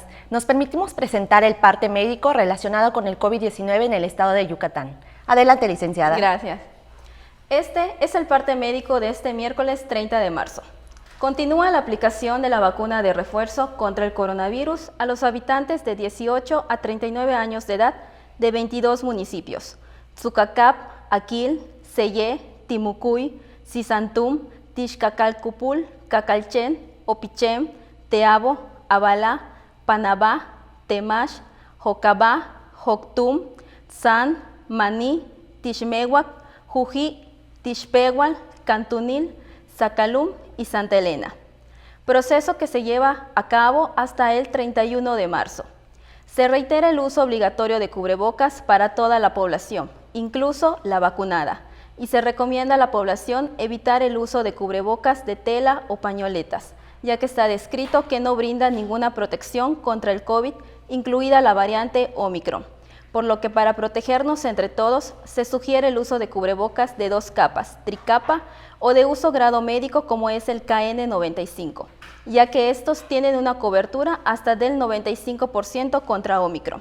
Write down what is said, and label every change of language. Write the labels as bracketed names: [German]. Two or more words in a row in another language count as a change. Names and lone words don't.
[Spanish] Nos permitimos presentar el parte médico relacionado con el COVID-19 en el estado de Yucatán. Adelante, licenciada. Gracias. Este es el parte médico de este miércoles 30 de marzo. Continúa la aplicación de la vacuna de refuerzo contra el coronavirus a los habitantes de 18 a 39 años de edad de 22 municipios: Tzucacap, Aquil, Sellé, Timucuy, Sisantum, Tixcacalcupul, Cacalchen, Opichem, Teabo, Abalá, Panabá, Temax, Jocabá, Joctum, San, Maní, Tixmehuac, Jují, Tixpehual, Cantunil, Zacalum y Santa Elena. Proceso que se lleva a cabo hasta el 31 de marzo. Se reitera el uso obligatorio de cubrebocas para toda la población, incluso la vacunada, y se recomienda a la población evitar el uso de cubrebocas de tela o pañoletas, ya que está descrito que no brinda ninguna protección contra el COVID, incluida la variante Omicron, por lo que para protegernos entre todos se sugiere el uso de cubrebocas de 2 capas, tricapa o de uso grado médico como es el KN95, ya que estos tienen una cobertura hasta del 95% contra Omicron.